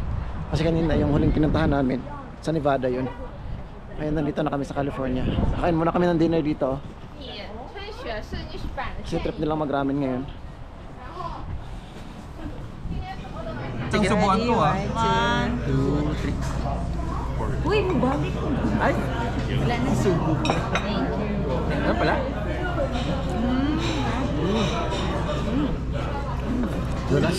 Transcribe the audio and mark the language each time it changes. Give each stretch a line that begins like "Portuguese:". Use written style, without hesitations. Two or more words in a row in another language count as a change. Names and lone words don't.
Filipino: Kasi kanina yung huling pinuntahan namin sa Nevada yun. Ngayon nandito na kami sa California. Kakain muna kami ng dinner dito.
Chinese: 很喜欢吃日版的
Filipino: Kasi trip nilang mag-ramen ngayon. Ang subuhan ko ah. 2, 3. Uy, mabalik ko. Ay! Wala na subo. Ano pala? Dulas.